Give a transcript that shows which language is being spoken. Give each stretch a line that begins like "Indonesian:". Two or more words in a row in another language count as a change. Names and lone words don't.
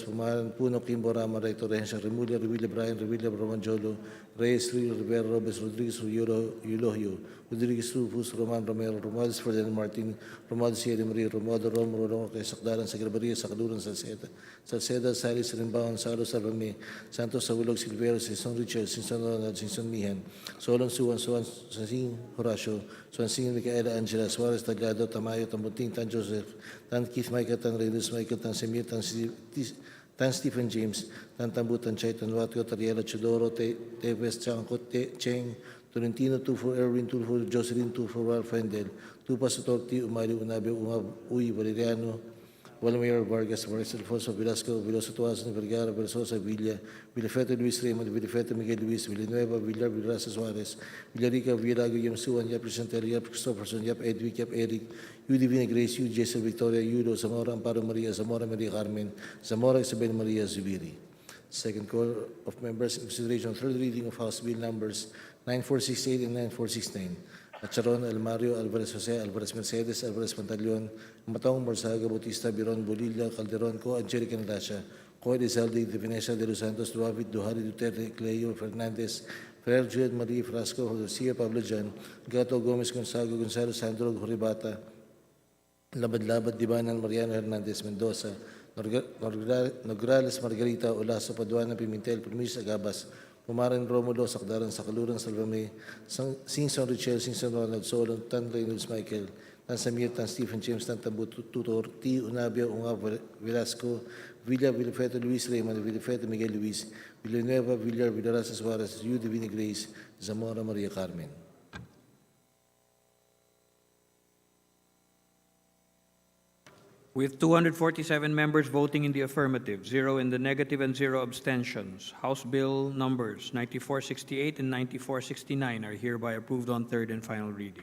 English: Pumaran, Puno, Kimbo, Rama, Ray, Torrencia, Remulla, Revilla, Brian, Revilla, Roman Jolo, Reyes, Rio, Rivera, Robes, Rodriguez, Eulogio, Rodriguez, Rufus, Roman Romero, Romualdez, Ferdinand Martin, Romualdez, Sierra Maria, Romualdo, Romo, Roque, Sakdaran, Sagrabaria, Sakaluran, Salceda, Salis, Rimbaon, Salo, Salvame, Santos, Saulog, Silvero, Sinson Richard, Sinson Ronald, Sinson Mihan, Solon, Suwan, Sansing, Horacio, Swansing, Micaela, Angela, Suarez, Taglado, Tamayo, Tambuting, Tan Joseph, Tan Keith Michael, Tan Reynolds Michael, Tan Semir, Tan Stephen James, Tan Tambu, Tan Chay, Tan Watio, Tariela, Chodoro, Teves, Changkot, Cheng, Tolentino, 2 for Erwin, 2 for Jocelyn, 2 for Ralph Fendel, 2 pa sa Torti, Umali, Unabe, Uy, Valeriano, Walmir, Vargas, Maris Alfonso, Velasco, Veloso Tuason, Vergara, Versosa, Villa, Villafeto, Luis Raymond, Villafeto, Miguel Luis, Villanueva, Villar, Villarasa Suarez, Villarica, Villago, Yam Suan, Yap Presentel, Yap Christopherson, Yap Edwick, Yap Eric, Yu Divina Grace, Yu Jessel Victoria, Yudo, Zamora, Amparo Maria, Zamora Maria Carmen, Zamora Isabel Maria Zubiri. Second call of members in consideration, third reading of House Bill numbers 9468 and 9469. Acharon, Almario, Alvarez Jose, Alvarez Mercedes, Alvarez Pantaleon, Matong, Morsaga, Bautista, Biron, Bolilla, Calderon, Co, Angelica Natasha, Co, Elizalde, De Venecia, De Los Santos, Duavit, Duhari, Duterte, Cleo, Fernandez, Ferrer, Juliet, Marie, Frasco, Garcia, Pablo Jan, Gato, Gomez, Gonzago, Gonzalo, Sandro, Horibata, Labad-Labad, Dibanan, Mariano Hernandez, Mendoza, Nograles, Margarita, Olaso, Paduana, Pimentel, Primis, Agabas, Pumaran, Romulo, Sakdaran, Sakaluran, Salvame, Singson, Richel, Singson, Ronald, Solon, Tan Reynolds, Michael, Tan Samir, Tan Stephen James, Tan Tambu, Tutor, T. Unabio, Unga, Velasco, Villa, Villafeto, Luis Raymond, Villafeto, Miguel Luis, Villanueva, Villar, Villarasa Suarez, Yu Divina Grace, Zamora Maria Carmen. With 247 members voting in the affirmative, 0 in the negative, and 0 abstentions, House Bill numbers 9468 and 9469 are hereby approved on third and final reading.